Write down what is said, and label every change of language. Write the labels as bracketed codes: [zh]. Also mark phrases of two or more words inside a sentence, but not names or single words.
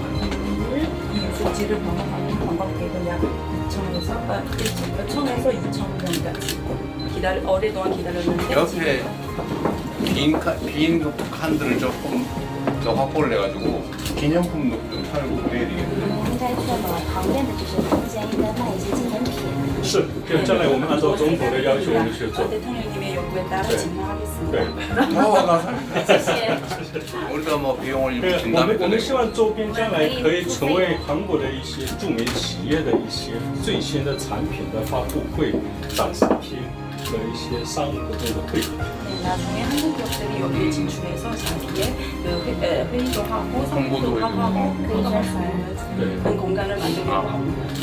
[ko] 이 유적지를 방문하는 관광객은 약 1,000에서 2,000명까지 오랫동안 기다렸는데 옆에 빈 칸들을 조금 더 확보를 해가지고 기념품도 좀 팔고 그래야 되겠네. [zh] 应该确保旁边的就是空间应该卖一些纪念品。是，就将来我们按照中国的要求，我们去做。 [ko] 대통령님의 요구에 따라 네. 진행하겠습니다. [zh] 对， [ko] 어, 감사합니다. 우리가 뭐 비용을 [zh] 对，我 [ko] 준다면 [zh] 们希望周边将来可以成为韩国的一些著名企业的一些最新的产品的发布会、展示厅和一些商务活动的会场。 [ko] 네, 나중에 한국 기업들이 여기에 진출해서 자기의 회의도 하고 상품도 하고 그런 수 있는 그런 공간을 만들려고 합니다.